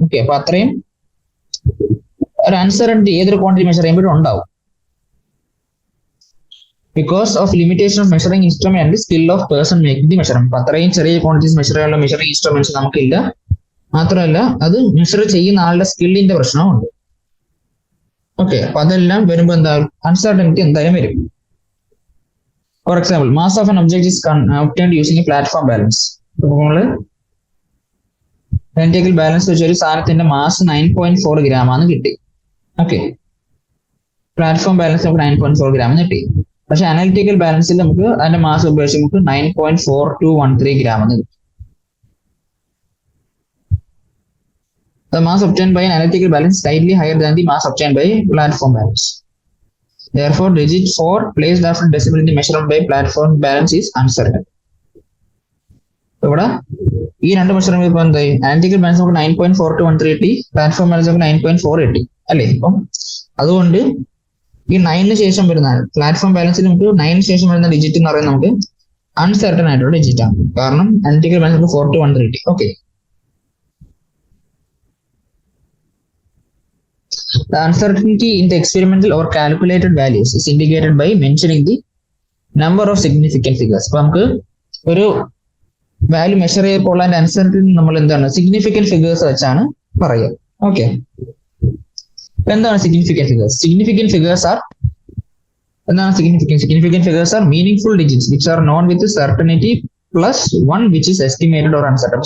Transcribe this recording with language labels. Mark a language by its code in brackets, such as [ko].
[ml] Okay, അപ്പൊ അത്രയും ഒരു അൺസർട്ടനിറ്റി ഏതൊരു ക്വാണ്ടിറ്റി മെഷർ ചെയ്യുമ്പോഴും ഉണ്ടാവും. [en] Because of limitation of measuring instrument and the skill of person making the measurement. [ml] അപ്പൊ അത്രയും ചെറിയ ക്വാണ്ടിറ്റീസ് മെഷർ ചെയ്യാനുള്ള മെഷറിംഗ് ഇൻസ്ട്രുമെന്റ്സ് നമുക്കില്ല. മാത്രമല്ല അത് മെഷർ ചെയ്യുന്ന ആളുടെ സ്കില്ലിന്റെ പ്രശ്നമുണ്ട്. ഓക്കെ, അപ്പൊ അതെല്ലാം വരുമ്പോൾ എന്താ അൺസർട്ടനിറ്റി എന്തായാലും വരും. [en] For example, mass of an object is obtained using a platform balance. [ml] നമ്മള് analytical ബാലൻസ് വെച്ച് ഒരു സാധനത്തിന്റെ മാസ് 9.4 gram ആണ് കിട്ടി. ഓക്കെ, പ്ലാറ്റ്ഫോം ബാലൻസ് നമുക്ക് 9.4 gram കിട്ടി. പക്ഷെ അനലിറ്റിക്കൽ ബാലൻസിൽ നമുക്ക് അതിന്റെ മാസ് ഉപയോഗിച്ച് നമുക്ക് 9.4213 gram എന്ന് കിട്ടും. [en] The mass obtained by an analytical balance is slightly higher than the mass obtained by platform balance. Therefore, digit 4 placed after decimal in the measurement by platform balance is uncertain. [ml] ഇവിടെ ഈ രണ്ട് measurement ഇപ്പൊ എന്തായി, analytical balance നമുക്ക് 9.4213 കിട്ടി, platform balance നമുക്ക് 9.4 കിട്ടി അല്ലേ. അപ്പം അതുകൊണ്ട് ഈ 9 ശേഷം വരുന്ന പ്ലാറ്റ്ഫോം ബാലൻസിൽ നമുക്ക് 9 ശേഷം വരുന്ന ഡിജിറ്റ് എന്ന് പറയുന്നത് നമുക്ക് അൺസർട്ടൺ ആയിട്ടുള്ള ഡിജിറ്റ് ആണ്. കാരണം അനലിറ്റിക്കൽ ബാലൻസ് നമുക്ക് 4-1 കിട്ടി. [en] Okay, the uncertainty in the experimental or calculated values is indicated by mentioning the number of significant figures. [ml] അപ്പൊ നമുക്ക് ഒരു വാല്യൂ മെഷർ ചെയ്തപ്പോൾ അതിന്റെ അൺസർട്ടനിറ്റി നമ്മൾ എന്താണ് സിഗ്നിഫിക്കന്റ് ഫിഗേഴ്സ് വെച്ചാണ് പറയുക. [en] okay, [ml] എന്താണ് significant figures? [en] Significant figures are എന്താണ് significant figures are meaningful digits which are known with certainty plus 1 which is estimated or uncertain.